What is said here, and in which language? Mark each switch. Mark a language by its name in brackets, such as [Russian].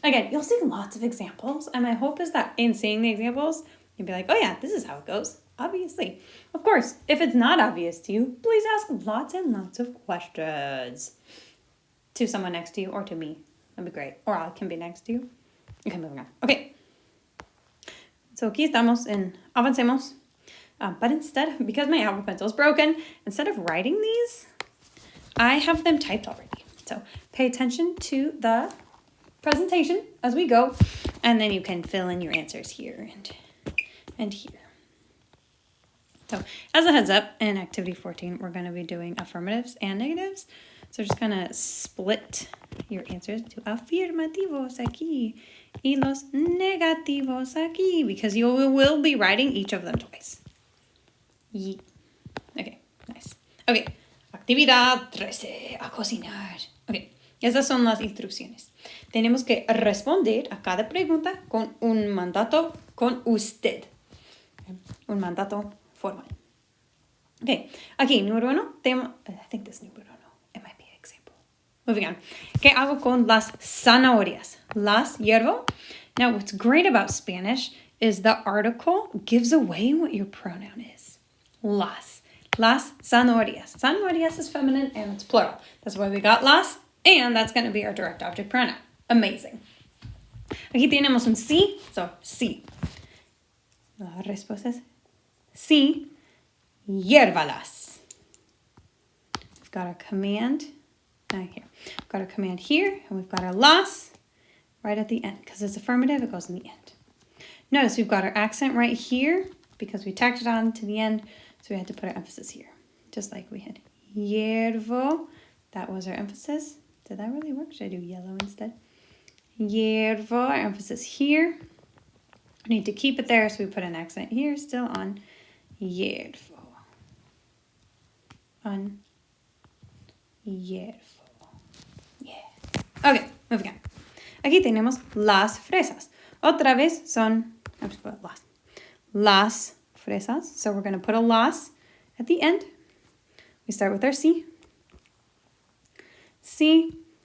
[English] Again, you'll see lots of examples, and my hope is that in seeing the examples, you'll be like, oh yeah, this is how it goes. Obviously. Of course, if it's not obvious to you, please ask lots and lots of questions to someone next to you or to me. That'd be great. Or I can be next to you. Okay, moving on. Okay. [Spanish] So aquí estamos en Avancemos. [English] But instead, because my Apple Pencil is broken, instead of writing these, I have them typed already. So pay attention to the presentation as we go, and then you can fill in your answers here and here. So as a heads up, in activity 14, we're going to be doing affirmatives and negatives. So just kind of split your answers to [Spanish] afirmativos aquí y los negativos aquí, [English] because you will be writing each of them twice. Okay, nice. [Spanish] Okay, actividad 13, a cocinar. Okay, esas son las instrucciones. Tenemos que responder a cada pregunta con un mandato con usted. Un mandato formal. [English] Okay, [Spanish] aquí, número 1, [English] I think this número 1, it might be an example. Moving on. [Spanish] ¿Qué hago con las zanahorias? Las hiervo. [English] Now, what's great about Spanish is the article gives away what your pronoun is. [Spanish] Las zanahorias. Zanahorias [English] is feminine and it's plural. That's why we got las, and that's going to be our direct object pronoun. [Spanish] Amazing. Aquí tenemos un sí, [English] so [Spanish] sí. La respuesta es sí, hiérvalas. [English] We've got our command here. We've got our command here, and we've got our las right at the end. Because it's affirmative, it goes in the end. Notice we've got our accent right here because we tacked it on to the end, so we had to put our emphasis here. Just like we had hiervo. That was our emphasis. Did that really work? Should I do yellow instead? Hiervo, our emphasis here. We need to keep it there, so we put an accent here, still on hiervo. On hiervo. Yeah. Okay, moving on. [Spanish] Aquí tenemos las fresas. Otra vez son, [English] I'm just going to put [Spanish] las fresas. [English] So we're going to put a las at the end. We start with our sí. Sí.